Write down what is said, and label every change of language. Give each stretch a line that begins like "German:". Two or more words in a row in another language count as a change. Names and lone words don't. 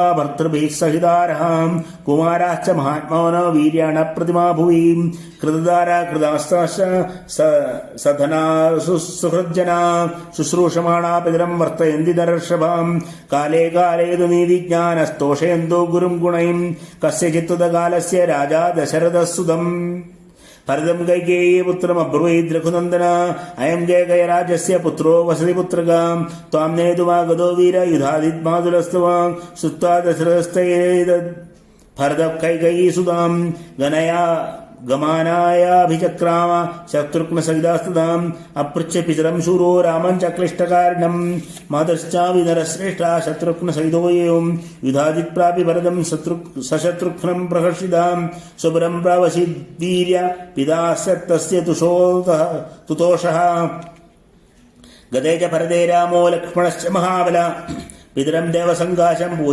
Sanskrit: भर्तृभिः सहितारहां कुमाराश्च महात्मानो वीर्याण प्रतिमा भुवि कृतदारा कृतास्ताश्च सधना सुहृज्जना शुश्रूषमाणा पितरं वर्तयन्ति नरर्षभां काले काले तु नीतिज्ञानस्तोषयन्तो गुरुं गुणैं कस्यचित्तकालस्य राजा दशरथसुतम् ഭരതം കൈകേയീ പുത്രമബ്രുവൈദ് രഘുനന്ദന അയം ജയകയരാജസ്യ പുത്രോ വസതിപുത്രകാം ത്വാം നേതുമാഗതോ വീര യുധാദിത്മാതുലസ്തവാം സുത്വാ ദശരഥസ്തയേതദ് ഭരത കൈകേയീ സുതാം ഗണയാ ഗമാനായാഭിചക്രാമ ശത്രുഘ്നസഹിതാസ്തുതാം അപൃച്ഛ പിതരം ശൂരോ രാമം ചക്ലിഷ്ടകാരിണം മാതശ്ചാപി നരശ്രേഷ്ഠാ ശത്രുഘ്നസഹിതോയം യുധാദിത്പ്രാപി ഭരതം സശത്രുഘ്നം പ്രഹർഷിതാം സ്വപുരം പ്രാവസിദ്വീര്യ പിതാസ്യ തസ്യ തുതോഷഃ ഗതേ ച ഭരതേ രാമോ ലക്ഷ്മണശ്ച മഹാബല പിതരം ദേവസങ്കാശം